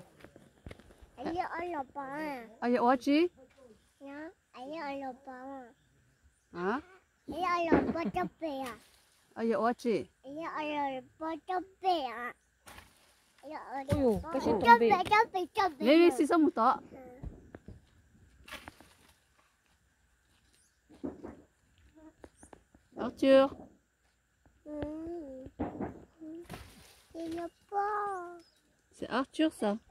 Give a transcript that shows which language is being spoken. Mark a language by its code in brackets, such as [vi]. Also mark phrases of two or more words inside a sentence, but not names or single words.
[fr] Aïe, Oachi. Hein? Aïe, Oachi. [vi] Oh, cái chuyện tomber. [fr] Viens ici, ça monte. Arthur. C'est Arthur ça.